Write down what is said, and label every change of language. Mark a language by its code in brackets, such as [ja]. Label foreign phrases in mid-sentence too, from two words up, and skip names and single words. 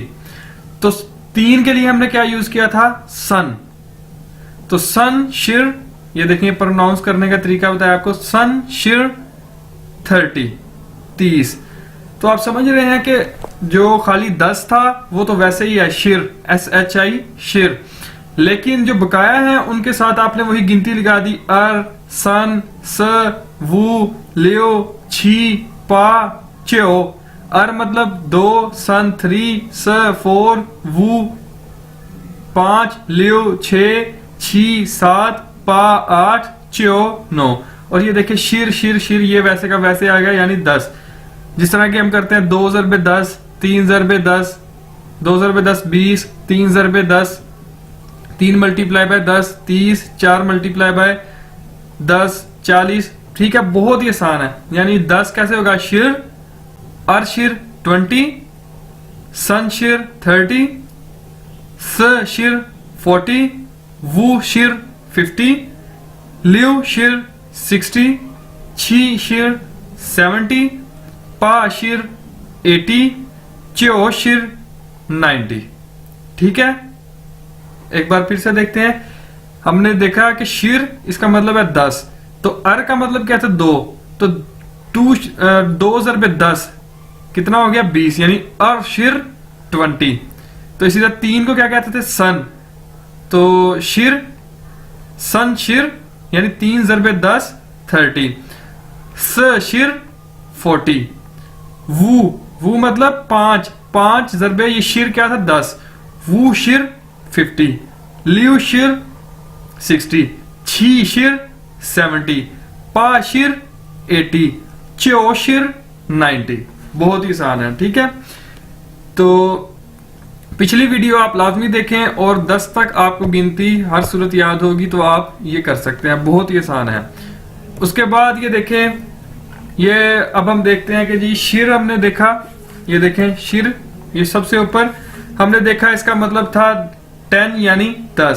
[hi] तो 3 के लिए हमने क्या यूज किया था सन, तो [zh] 三十, [hi] ये देखिए प्रोनाउंस करने का तरीका बताया आपको, [zh] 三十 [hi] 30। तो आप समझ रहे हैं कि जो खाली 10 था वो तो वैसे ही है शिर, SHI शिर, लेकिन जो बकाया है उनके साथ आपने वही गिनती लगा दी, [zh] 二三四五六七八九. [hi] अर मतलब 2, सन 3, स 4, वू 5, लियो 6, छी 7, पा 8, च्यो 9। और ये देखिए [zh] 十十十, [hi] ये वैसे का वैसे आ गया यानी 10। जिस तरह के हम करते हैं 2 ज़रबे 10, 3 ज़रबे 10, 2 ज़रबे 10 20, 3 ज़रबे 10, 3 मल्टीप्लाई बाय 10 30, 4 मल्टीप्लाई बाय 10 40। ठीक है, बहुत ही आसान है। यानी 10 कैसे होगा [zh] 十，二十 20，三十 30，四十 40，五十 50，六十 60，七十 70，八十 80，九十 90. [hi] ठीक है, एक बार फिर से देखते हैं। हमने देखा कि शिर इसका मतलब है 10, तो अर का मतलब क्या था 2, तो 2 ज़रबे 10 कितना हो गया 20, यानी [zh] 二十 [hi] 20। तो इसी तरह 3 को क्या कहते थे सन, तो [zh] 十三十 [hi] यानी 3 ज़रबे 10 30, [zh] 四十 [hi] 40, वू मतलब 5 ज़रबे ये शिर क्या था 10, [zh] 五十 [hi] 50, [zh] 六十 [hi] 60, [zh] 七十 [hi] 70, [zh] 八十 [hi] 80, [zh] 九十 [hi] 90। बहुत ही आसान है। ठीक है, तो पिछली वीडियो आप लाजमी देखें और 10 तक आपको गिनती हर सूरत याद होगी तो आप ये कर सकते हैं, बहुत ही आसान है। उसके बाद ये देखें, ये अब हम देखते हैं कि जी शिर हमने देखा, ये देखें शिर, ये सबसे ऊपर हमने देखा, इसका मतलब था 10 यानी 10।